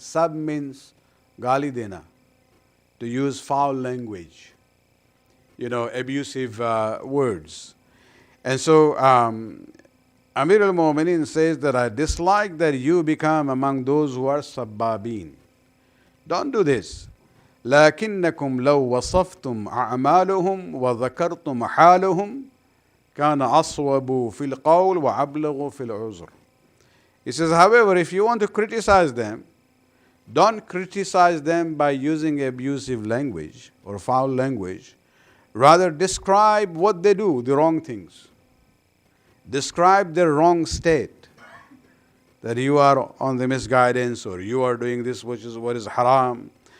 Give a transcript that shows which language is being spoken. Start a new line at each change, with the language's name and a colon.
English: Sab means
Hindi: gali dena,
English: to use foul language, abusive words. And so Amir al-Mu'mineen says that I dislike that you become among those who are sabbabin. Don't do this.
Arabic: لكنكم لو وصفتم أعمالهم وذكرتم حالهم كان أصوب في القول وأبلغ في العذر.
English: He says, however, if you want to criticize them, don't criticize them by using abusive language or foul language. Rather, describe what they do, the wrong things. Describe their wrong state, that you are on the misguidance or you are doing this which is what is haram.